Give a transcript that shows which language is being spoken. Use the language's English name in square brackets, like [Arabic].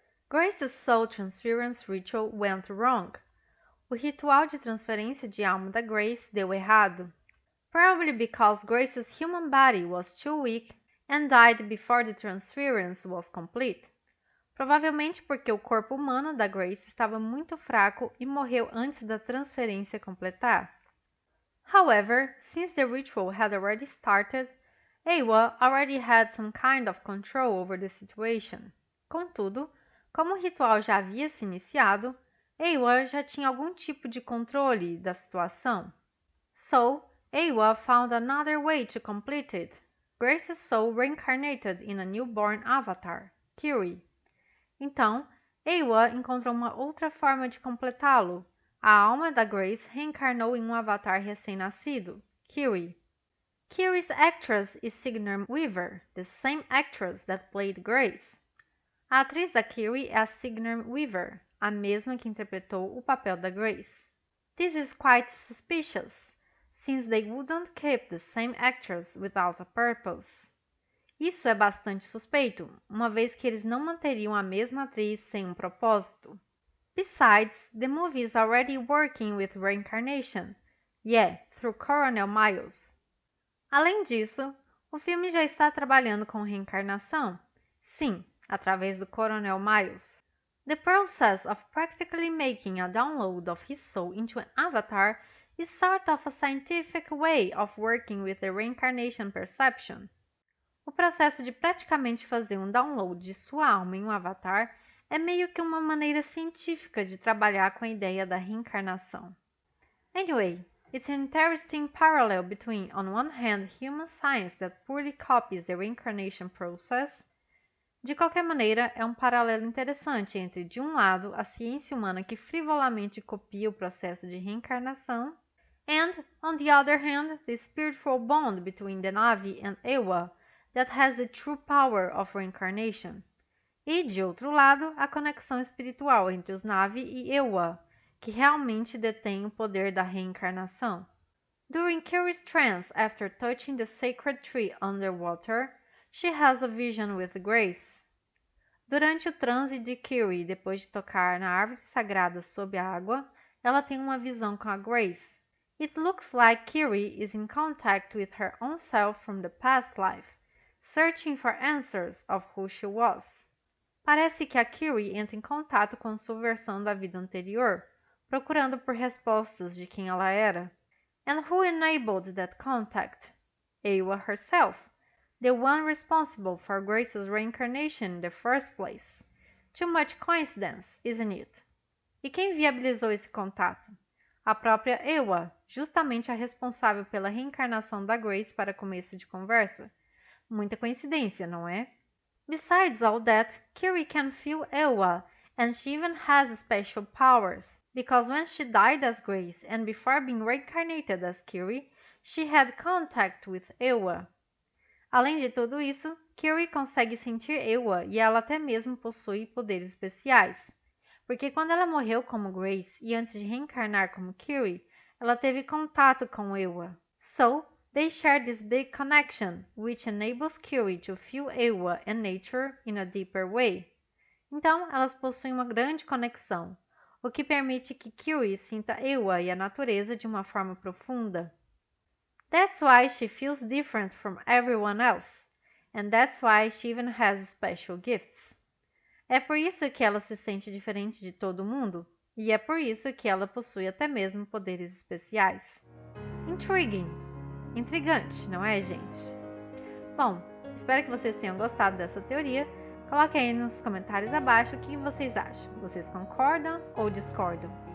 [English] Grace's soul transference ritual went wrong. [Portuguese] O ritual de transferência de alma da Grace deu errado. [English] Probably because Grace's human body was too weak and died before the transference was complete. [Portuguese] Provavelmente porque o corpo humano da Grace estava muito fraco e morreu antes da transferência completar. [English] However, since the ritual had already started, Ewa already had some kind of control over the situation. [Portuguese] Contudo, como o ritual já havia se iniciado, Ewa já tinha algum tipo de controle da situação. [English] So, Ewa found another way to complete it. Grace's soul reincarnated in a newborn avatar, Kiri. [Portuguese] Então, Ewa encontrou uma outra forma de completá-lo. A alma da Grace reencarnou em um avatar recém-nascido, Kiri. [English] Kiri's actress is Sigourney Weaver, the same actress that played Grace. [Portuguese] A atriz da Kiri é a Sigourney Weaver, a mesma que interpretou o papel da Grace. [English] This is quite suspicious, since they wouldn't keep the same actress without a purpose. [Portuguese] Isso é bastante suspeito, uma vez que eles não manteriam a mesma atriz sem um propósito. [English] Besides, the movie is already working with reincarnation. Yeah, through Coronel Miles. [Portuguese] Além disso, o filme já está trabalhando com reencarnação? Sim, através do Coronel Miles. [English] The process of practically making a download of his soul into an avatar is sort of a scientific way of working with the reincarnation perception. [Portuguese] O processo de praticamente fazer um download de sua alma em um avatar é meio que uma maneira científica de trabalhar com a ideia da reencarnação. [English] Anyway, it's an interesting parallel between, on one hand, human science that poorly copies the reincarnation process. [Portuguese] De qualquer maneira, é um paralelo interessante entre, de um lado, a ciência humana que frivolamente copia o processo de reencarnação, [English] and, on the other hand, the spiritual bond between the Na'vi and Ewa that has the true power of reincarnation. [Portuguese] E, de outro lado, a conexão espiritual entre os Na'vi e Ewa, que realmente detém o poder da reencarnação. [English] During Kiri's trance after touching the sacred tree underwater, she has a vision with Grace. [Portuguese] Durante o transe de Kiri, depois de tocar na árvore sagrada sob a água, ela tem uma visão com a Grace. [English] It looks like Kiri is in contact with her own self from the past life, searching for answers of who she was. [Portuguese] Parece que a Kiri entra em contato com sua versão da vida anterior, procurando por respostas de quem ela era. [English] And who enabled that contact? Ewa herself, the one responsible for Grace's reincarnation in the first place. Too much coincidence, isn't it? [Portuguese] E quem viabilizou esse contato? A própria Ewa, justamente a responsável pela reencarnação da Grace para começo de conversa. Muita coincidência, não é? [English] Besides all that, Kiri can feel Ewa, and she even has special powers. because when she died as Grace and before being reincarnated as Kiri, she had contact with Eywa. [Portuguese] Além de tudo isso, Kiri consegue sentir Eywa e ela até mesmo possui poderes especiais. Porque quando ela morreu como Grace e antes de reencarnar como Kiri, ela teve contato com Eywa. [English] So, they share this big connection, which enables Kiri to feel Eywa and nature in a deeper way. [Portuguese] Então, elas possuem uma grande conexão, o que permite que Kiri sinta Eywa e a natureza de uma forma profunda. [English] That's why she feels different from everyone else, and that's why she even has special gifts. [Portuguese] É por isso que ela se sente diferente de todo mundo, e é por isso que ela possui até mesmo poderes especiais. Intriguing! Intrigante, não é, gente? Bom, espero que vocês tenham gostado dessa teoria. Coloquem aí nos comentários abaixo o que vocês acham. Vocês concordam ou discordam?